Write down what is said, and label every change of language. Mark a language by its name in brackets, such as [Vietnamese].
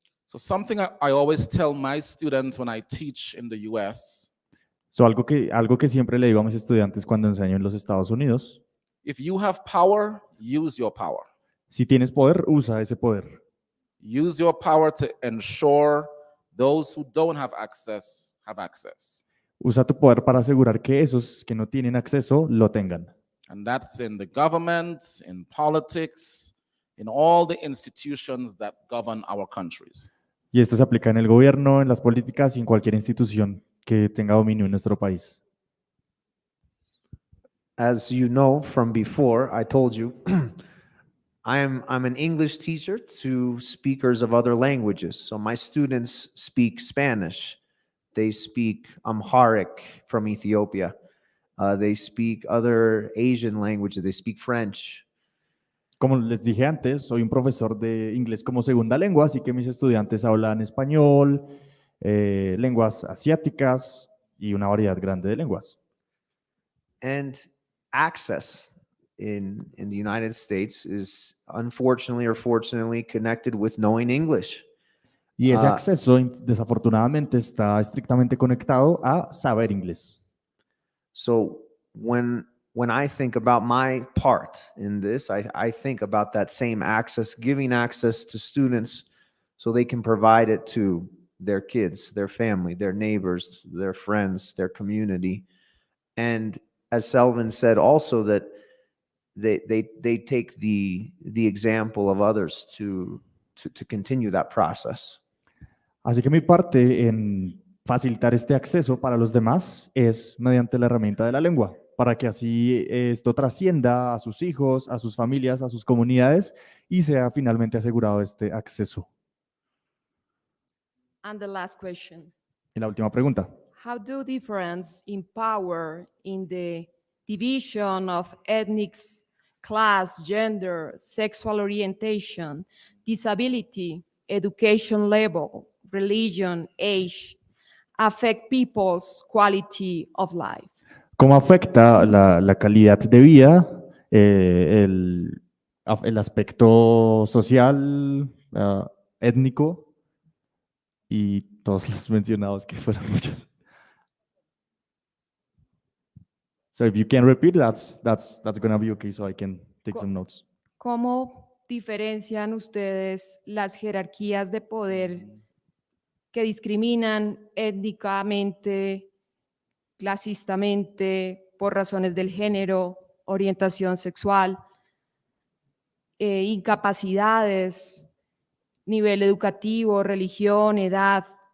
[English] So something I always tell my students when I teach in the US, [Spanish] Algo que siempre le digo a mis estudiantes cuando enseño en los Estados Unidos: [English] if you have power, use your power. [Spanish] si tienes poder, usa ese poder. [English] Use your power to ensure those who don't have access have access. [Spanish] Usa tu poder para asegurar que esos que no tienen acceso lo tengan. [English] And that's in the government, in politics, in all the institutions that govern our countries. [Spanish] Y esto se aplica en el gobierno, en las políticas y en cualquier institución que tenga dominio en nuestro país. [English] As you know from before, I told you, I'm an English teacher to speakers of other languages. So my students speak Spanish. They speak Amharic from Ethiopia. They speak other Asian languages. They speak French. [Spanish] Como les dije antes, soy un profesor de inglés como segunda lengua, así que mis estudiantes hablan español, lenguas asiáticas y una variedad grande de lenguas. [English] And access in the United States is unfortunately or fortunately connected with knowing English. [Spanish] Y ese acceso, desafortunadamente, está estrictamente conectado a saber inglés. [English] So when when I think about my part in this, I think about that same access, giving access to students so they can provide it to their kids, their family, their neighbors, their friends, their community. And as Selvin said also, that they take the example of others to continue that process. [Spanish] Así que mi parte en facilitar este acceso para los demás es mediante la herramienta de la lengua, para que así esto trascienda a sus hijos, a sus familias, a sus comunidades y sea finalmente asegurado este acceso. [English] And the last question. [Spanish] Y la última pregunta. [English] How do difference empower in the division of ethnic, class, gender, sexual orientation, disability, education level, religion, age, affect people's quality of life? [Spanish] ¿Cómo afecta la calidad de vida, el aspecto social, étnico y todos los mencionados que fueron muchos? [English] So if you can repeat, that's going to be okay, so I can take some notes. [Spanish] ¿Cómo diferencian ustedes las jerarquías de poder que discriminan étnicamente, clasistamente, por razones del género, orientación sexual, incapacidades, nivel educativo, religión, edad?